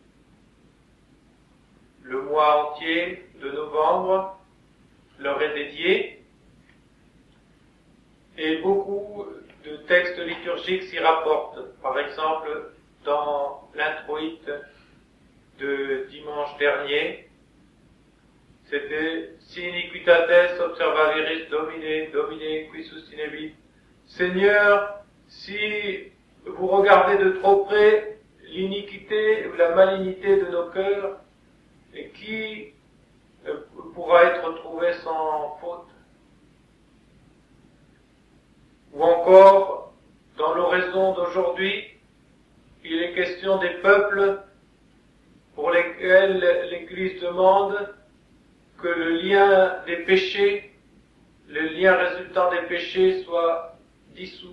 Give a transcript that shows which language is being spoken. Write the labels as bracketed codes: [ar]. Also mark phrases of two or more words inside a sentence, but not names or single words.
[fr] Le mois entier de novembre leur est dédié et beaucoup de textes liturgiques s'y rapportent. Par exemple, dans l'introïte de dimanche dernier, c'était « [la] Si iniquitates observaveris Domine, Domine, qui sustinebit [fr] » Seigneur, si vous regardez de trop près l'iniquité ou la malignité de nos cœurs, et qui pourra être trouvé sans faute? Ou encore, dans l'oraison d'aujourd'hui, il est question des peuples pour lesquels l'Église demande que le lien des péchés, le lien résultant des péchés soit dissous.